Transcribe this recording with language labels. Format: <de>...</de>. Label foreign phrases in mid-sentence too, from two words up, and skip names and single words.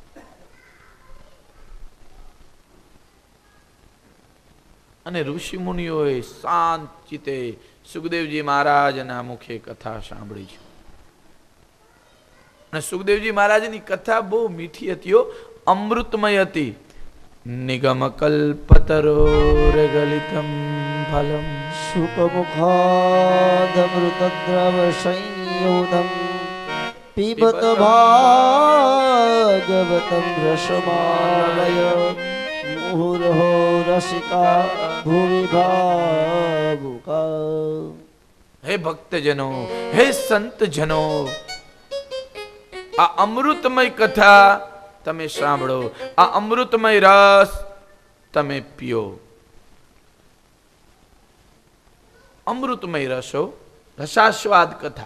<gu>અને ઋષિ મુનિઓએ શાંત ચિત્તે સુખદેવજી મહારાજના મુખે કથા સાંભળી છે. અને સુખદેવજી મહારાજની કથા બહુ મીઠી હતી, અમૃતમય હતી.</gu> <sa>નિગમ કલ્પતરોર્ગલિતમ ફલમ શુકમુખાદમૃતદ્રવ સંયુક્તમ संयुधं पिबत भागवतं रसमालय मुहुर्हो रसिका भुवि भावुका।</sa> <gu>હે ભક્તજનો, હે સંતજનો, આ અમૃતમય કથા તમે સાંભળો, આ અમૃતમય રસ તમે પીઓ. અમૃતમય રસો, રસાસ્વાદ કથા.</gu>